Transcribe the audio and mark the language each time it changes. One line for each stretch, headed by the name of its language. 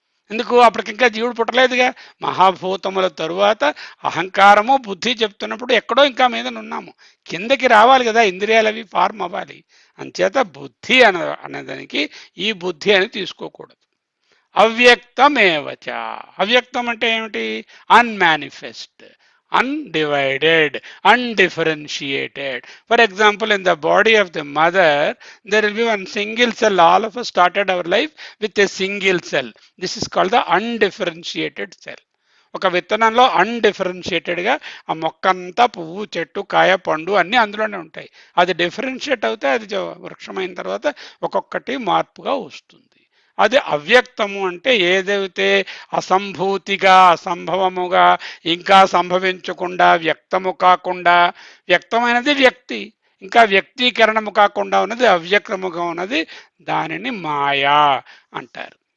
Telugu: ఎందుకు అప్పటికింకా జీవుడు పుట్టలేదుగా. మహాభూతముల తరువాత అహంకారము బుద్ధి చెప్తున్నప్పుడు ఎక్కడో ఇంకా మీద ఉన్నాము. కిందకి రావాలి కదా, ఇంద్రియాలు అవి ఫార్మ్ అవ్వాలి. అంచేత బుద్ధి అనేదానికి ఈ బుద్ధి అని తీసుకోకూడదు. అవ్యక్తమేవచ. అవ్యక్తం అంటే ఏమిటి?
English: Unmanifest, undivided, undifferentiated. For example, in the body of the mother, there will be one single cell. All of us started our life with a single cell. This is called the undifferentiated cell.
Telugu: ఒక విత్తనంలో అన్డిఫరెన్షియేటెడ్గా ఆ మొక్క అంతా పువ్వు, చెట్టు, కాయ, పండు అన్నీ అందులోనే ఉంటాయి. అది డిఫరెన్షియేట్ అవుతే అది వృక్షమైన తర్వాత ఒక్కొక్కటి మార్పుగా వస్తుంది. అది అవ్యక్తము అంటే ఏదైతే అసంభూతిగా, అసంభవముగా, ఇంకా సంభవించకుండా, వ్యక్తము కాకుండా, వ్యక్తమైనది వ్యక్తి, ఇంకా వ్యక్తీకరణము కాకుండా ఉన్నది అవ్యక్తముగా ఉన్నది, దానిని మాయా అంటారు.